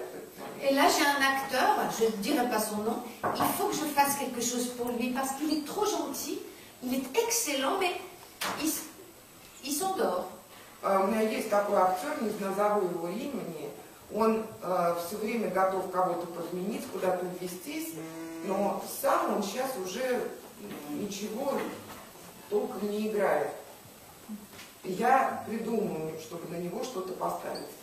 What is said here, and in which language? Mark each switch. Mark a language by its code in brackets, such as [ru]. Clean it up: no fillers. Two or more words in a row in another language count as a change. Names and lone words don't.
[fr] Et là j'ai un acteur, je ne dirai pas son nom, il faut que je fasse quelque chose pour lui parce qu'il est trop gentil, il est excellent, mais il s'endort. [ru] У меня есть такой актер, не назову его имени, он все время готов кого-то подменить, куда-то ввестись, но сам он сейчас уже ничего толком не играет. И я придумаю, чтобы на него что-то поставить.